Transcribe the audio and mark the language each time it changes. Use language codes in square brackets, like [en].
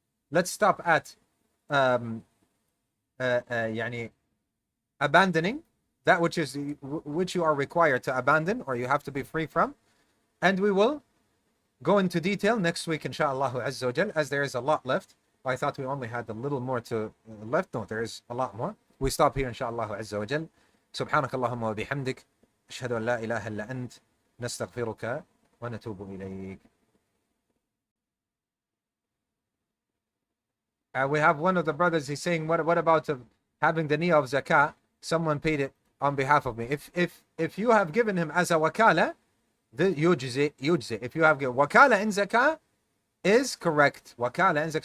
[en] Let's stop at يعني abandoning that which you are required to abandon, or you have to be free from, and we will go into detail next week inshallah azza wa jal, as there is a lot left. I thought we only had a little more to left. No, there is a lot more. We stop here inshallah azza wa jal. [ar] سبحانك اللهم وبحمدك أشهد أن لا إله إلا أنت نستغفرك ونتوب إليك. [en] We have one of the brothers, he's saying, what about having the niyyah of zakah? Someone paid it on behalf of me. If you have given him as a wakala, the yujzi. If you have given wakala in zakah is correct. Wakala in zakah.